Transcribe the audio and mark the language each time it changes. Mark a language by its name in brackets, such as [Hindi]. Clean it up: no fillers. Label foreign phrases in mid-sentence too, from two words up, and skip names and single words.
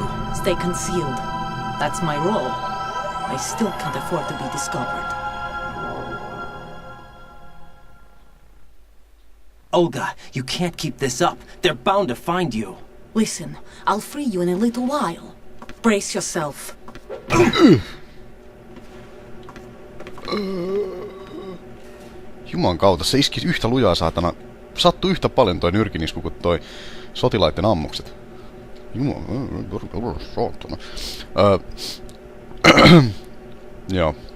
[English] Stay concealed. That's my role. I still can't afford to be discovered. Olga, you can't keep this up. They're bound to find you. Listen, I'll free you in a little while. Brace yourself. [Finnish] Juman kautta, se iski yhtä lujaa, saatana. Sattui yhtä paljon toi nyrkinisku kuin toi sotilaiden ammukset. Juman, saatana. Joo.